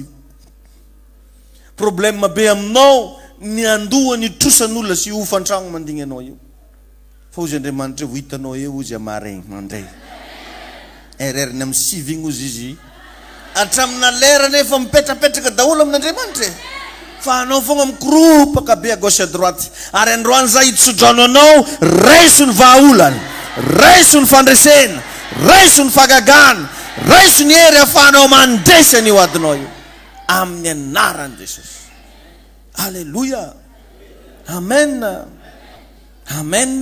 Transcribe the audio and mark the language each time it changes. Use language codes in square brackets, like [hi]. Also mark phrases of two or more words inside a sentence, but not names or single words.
[mg] Problème be aminao ny andoha ny trosan'olona sy hofantragno mandigny anao io. Fa ozy Andriamanitra ho hitanao eo ozy amaregny mandray. Ereriny amin'ny sivigny ozy izy. Atramina lera nefa mipetrapetraka daholo amin'Andriamanitra. Fa anao fogna mikropaka be [fr] à gauche à droite. [mg] Ary androany zay itsodrano anao, raiso ny vahaolany, raiso ny fandresena, raiso ny fagagana, raiso ny hery ahafahanao mandesa ny adinao io. Amin'ny anaran'i Jesosy. Alléluia. Amen. Amen.